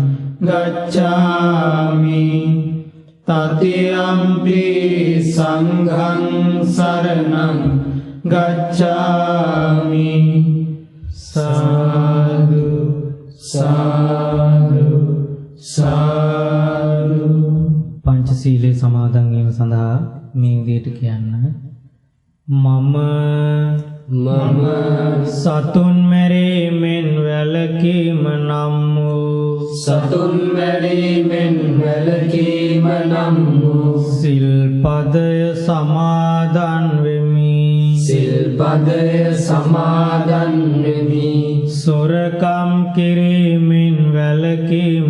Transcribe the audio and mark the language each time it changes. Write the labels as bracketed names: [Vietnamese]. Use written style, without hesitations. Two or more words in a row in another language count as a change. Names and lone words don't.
[Pali] गच्छामि तृतीयंपि संघं शरणं गच्छामि साधु साधु साधु [Sinhala] पंचशीले समादन වීම සඳහා මේ විදිහට කියන්න මම සතුන් මැරීමෙන් වැළකීම නම් වූ සතුන් මැරීමෙන් වැළකීම නම් වූ සිල්පදය සමාදන් වෙමි සිල්පදය සමාදන් වෙමි සොරකම් කිරීමෙන් වැළකීම